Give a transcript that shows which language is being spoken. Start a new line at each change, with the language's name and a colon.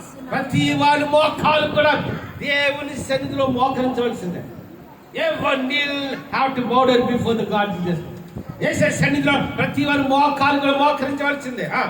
Telugu: ప్రతి వారి మోకాలు కూడా దేవుని సన్నిధిలో మోకరించవలసిందే.
English: Everyone will have to bow down before the God Jesus.
Telugu: యేసు సన్నిధిలో ప్రతి వారి మోకాలు కూడా మోకరించవలసిందే.